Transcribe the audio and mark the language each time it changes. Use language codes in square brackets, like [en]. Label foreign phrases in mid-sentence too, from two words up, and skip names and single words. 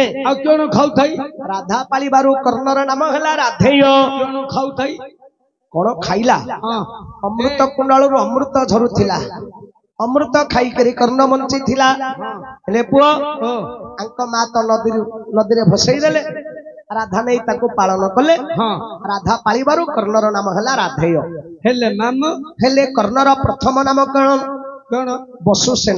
[or] ଆ କୋନ ଖାଉ ଥଈ ରାଧା ପାଲୀ ବାରୂ କର୍ଣର ନାମ ହଲା ରାଧେୟ କୋନ ଖାଉ ଥଈ କୋନ ଖାଇଲା ଅମୃତ କୁଂଡଲ ରୁ ଅମୃତ ଝରୁଥିଲା ଅମୃତ ଖାଈ କରୀ କର୍ଣ ବଂଚୀ ଥିଲା ହେଲେ ପୁଓ ଅଂକ ମା ତୋ ନଦୀ ରେ ଭସଈ ଦେଲେ ରାଧା ନହୀଂ ତାକୋ ପାଲନ କଲେ ରାଧା ପାଲିବାରୁ କର୍ଣର ନାମ ହଲା ରାଧେୟ ହେଲେ ମାମୂ ହେଲେ କର୍ଣର ପ୍ରଥମ ନାମ କୋନ कोन वसुसेन